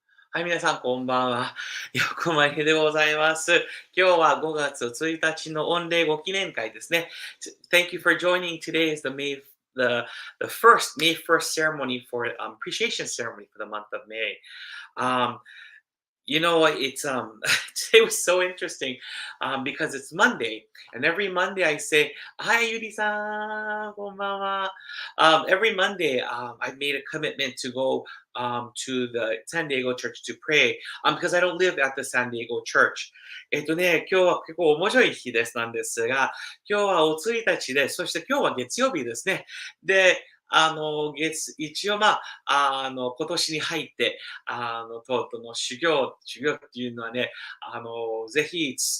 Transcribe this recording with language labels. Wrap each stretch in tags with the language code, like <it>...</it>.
<ja>はい、皆さん、こんばんは。横前でございます。今日は5月1日の御礼ご記念会ですね。</ja> <en>Thank you for joining. Today is the first May 1st ceremony for appreciation ceremony for the month of May. You know, it's today was so interesting because it's Monday, and every Monday I say, "Hi, Yuri-san,</en> <ja>konbanwa."</ja> <en>Every Monday, I made a commitment to go to the San Diego church to pray because I don't live at the San Diego church.</en> <ja>今日は結構面白い日ですなんですが、今日はお1日で、そして今日は月曜日ですね。で、一応今年に入って、とうとうの修行っていうのはね、ぜひ、</ja>